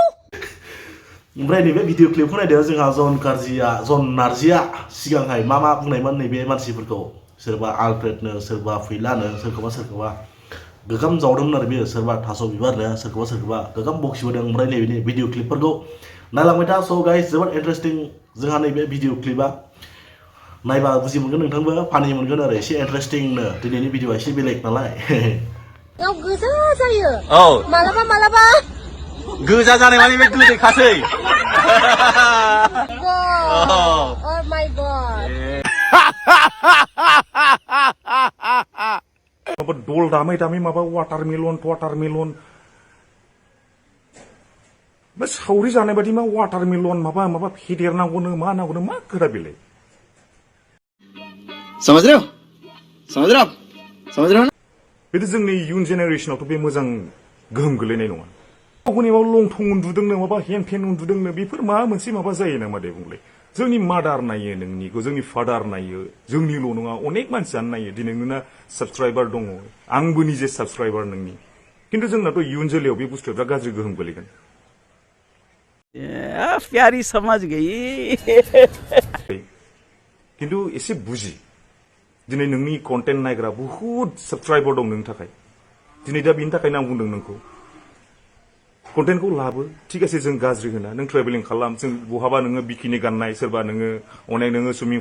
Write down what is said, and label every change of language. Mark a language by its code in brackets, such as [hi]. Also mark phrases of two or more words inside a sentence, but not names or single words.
[brx] ओमफ्राय नैबे [en] video clipखौ [brx] नायदो जोंहा Jhon karziया सिगांहाय मा बुंनायमोन नैबे मानसिफोरखौ सोरबा आलफ्रेडनो सोरबा फैलानो सोरखौबा गोगाम जावदोंमोन आरो बियो सोरबा थास' बिबारनो सोरखौबा गोगाम बखिबोदों ओमफ्राय नैबे [en] video clipफोरखौ [brx] नायलांबाय था स' गाइस जोबोद इन्टारेस्टिं जोंहा नैबे भिडिअ क्लिपा नायबा बुजि मोनगोन नोंथांबो फानि मोनगोन आरो एसे इन्टारेस्टिंनो दिनैनि भिडिअआ एसे बेलेग नालाय गाव गोजा जायो औ मालाबा गोजा जानाय माने बे गोदैखासै [en] Oh my god [brx] माबा दल दामै माबा वाटारमेलन बे सावरि जानाय बादि मा वाटारमेलन माबा फेदेरनांगौनो मा नांगौनो मा खोथा बेलाय [hi] समझ रहे हो [brx] बेथ' जोंनि इयुन जेनेरेशनावथ' बे मोजां गोहोम गोलैनाय नङा गावनि माबा लंथं उन्दुदोंनो माबा हेन फेन उन्दुदोंनो बेफोर माबा मोनसे माबा जायो नामा दे बुंलाय जोंनि मादार नायो नोंनिखौ जोंनि फादार नायो जोंनिल' नङा अनेक मानसियानो नायो दिनै नोंना साबस्क्राइबार दङ आंबो निजे साबस्क्राइबार नोंनि खिन्थु जोंनाथ' इयुन जोलैयाव बे बुस्थुआ बिराद गाज्रि गोहोम गोलैगोन [hi] प्यारी समझ गई [brx] खिन्थु एसे बुजि दिनै नोंनि कन्टेन्ट नायग्रा बुहुत साबस्क्राइबार दं नोंनि थाखाय दिनै दा बेनि थाखायनो आं बुंदों नोंखौ कन्टेन्टखौ लाबो [bn] ঠিক আছে [brx] जों गाज्रि होना नों ट्रेभेलिं खालाम जों बहाबा नोङो बिकिनि गाननाय सोरबा नोङो अनेक नोङो सुइमिं